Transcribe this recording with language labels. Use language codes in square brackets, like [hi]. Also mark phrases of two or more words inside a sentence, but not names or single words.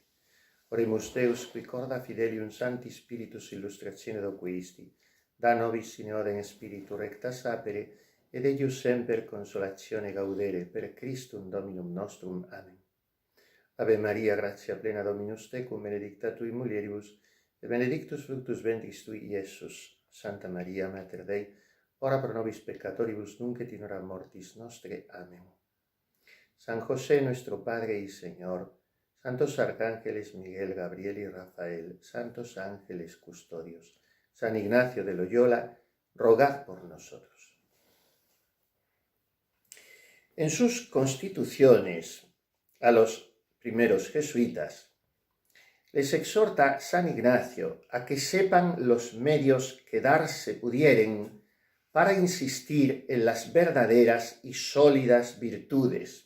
[la] Oremus Deus, qui corda fidelium Sancti Spiritus illustratione doquisti, da nobis in odem Spiritu recta sapere, et eius semper consolatione gaudere, per Christum Dominum nostrum. Amen. Ave Maria, gratia plena Dominus tecum, benedicta tui mulieribus, et benedictus fructus ventris tui, Iesus. Santa Maria, Mater Dei, ora pro nobis peccatoribus, nunc et in hora mortis nostre. Amen. [es] San José, nuestro Padre y Señor, santos arcángeles Miguel, Gabriel y Rafael, santos ángeles custodios, San Ignacio de Loyola, rogad por nosotros. En sus constituciones a los primeros jesuitas, les exhorta San Ignacio a que sepan los medios que darse pudieren para insistir en las verdaderas y sólidas virtudes.